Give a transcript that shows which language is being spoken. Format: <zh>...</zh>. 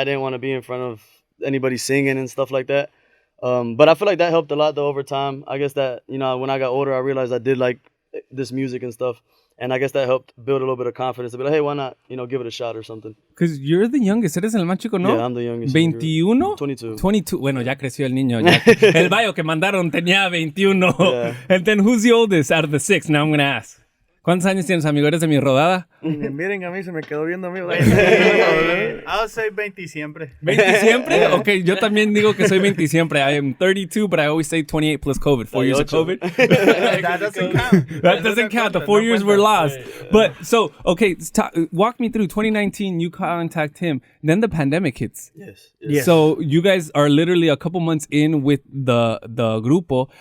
<en>I didn't want to be in front of anybody singing and stuff like that. But I feel like that helped a lot, though, over time. I guess that, you know, when I got older, I realized I did like this music and stuff. And I guess that helped build a little bit of confidence. To be like, hey, why not, you know, give it a shot or something. Because you're the youngest.</en> <es>Eres el más chico, ¿no?</es> <en>Yeah, I'm the youngest. 21? 22.</en> <es>22. Bueno, ya creció el niño. Ya. El bio que mandaron tenía 21.</es> <en>Yeah. And then who's the oldest out of the 6? Now I'm going to ask.</en> <es>¿Cuántos años tienes, amigo? ¿Eres de mi rodada? Miren a mí, se me quedó viendo a mí.</es> <en>I'll say 20</en> <es>siempre. ¿20 siempre? Ok, yo también digo que soy 20 siempre.</es> <en>I am 32, but I always say 28 plus COVID. 4 years of COVID. That doesn't count. That doesn't count. The 4 years were lost. But so, okay, walk me through 2019. You contact him. Then the pandemic hits. Yes. So you guys are literally a couple months in with the</en> <es>grupo.</es>